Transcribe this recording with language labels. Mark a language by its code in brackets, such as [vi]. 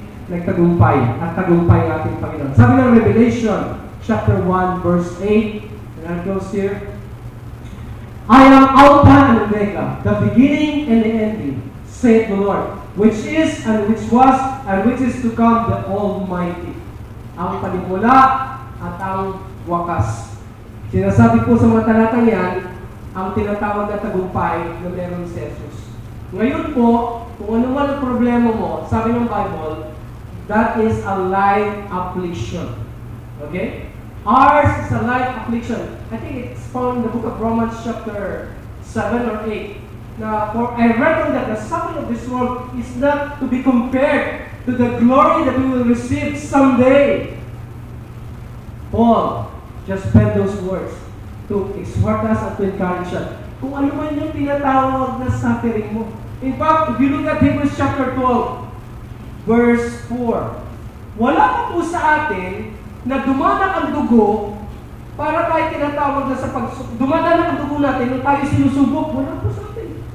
[tl] Nagtagumpay, at tagumpay ang ating Panginoon. [en] Sabi ng Revelation, chapter 1, verse 8, and I'll close here, I am Alpha and Omega, the beginning and the ending, saith the Lord, which is, and which was, and which is to come, the Almighty. [tl] Ang panimula at ang wakas. Sinasabi po sa mga talatang yan, ang tinatawag na tagumpay na meron si Jesus. Ngayon po, kung ano man ang problema mo, sabi ng Bible, [en] that is a light affliction. [tl] Okay? [en] Ours is a light affliction. I think it's found in the book of Romans chapter 7 or 8. Now, for I reckon that the suffering of this world is not to be compared to the glory that we will receive someday. Paul just penned those words to exhort us and to encourage us. [tl] Kung ano man yung tinatawag na suffering mo. [en] In fact, if you look at Hebrews chapter 12, verse 4, [tl] wala pa po sa atin na dumanak ang dugo para tayo tinatawag na sa dumanak ang dugo natin nung tayo sinusubok. Wala po sa atin.